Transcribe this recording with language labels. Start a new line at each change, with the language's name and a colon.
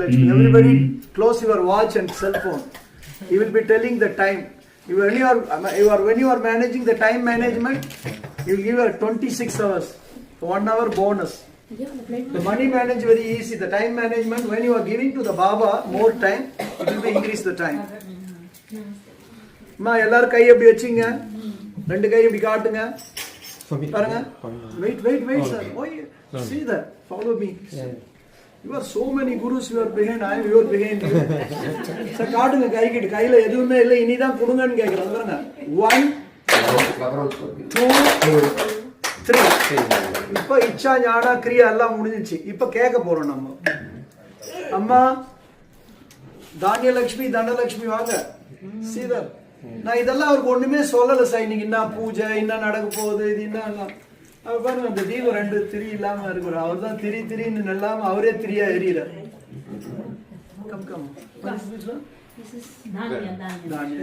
English: Everybody close your watch and cell phone. He will be telling the time. When you are managing the time management, he will give you 26 hours, 1 hour bonus. The money manage very easy. The time management, when you are giving to the Baba more time, it will be increase the time.
Tamil: Ma, எல்லாரும் கை எப்படி வச்சிங்க, 2 கை இப்படி காட்டுங்க பாருங்க.
English: Wait sir. See that, follow me. You are so many gurus, you are behind, I am you are behind you.
Tamil: Sir, காட்டுங்க கை கிட்ட. கையில எதுவுமே இல்லை, இனிதான் கொடுங்கன்னு கேட்கறாங்க பாருங்க. 1 2 3. இப்ப இச்சா ஞானா கிரியா எல்லாம் முடிஞ்சிச்சு. இப்ப கேட்க போறோம் நம்ம. அம்மா தானியலட்சுமி தனலட்சுமி வாங்க. சீதர், நான் இதெல்லாம் அவருக்கு ஒண்ணுமே சொல்லல சார். இன்னைக்கு என்ன பூஜை, என்ன நடக்க போகுது, இது என்ன பாருங்க. அந்த தீபம் 2 திரி இல்லாம இருக்கிற அவர் தான் திரின்னு நல்லாம அவரே திரியா எரியறார்.
English: Come this is Danya.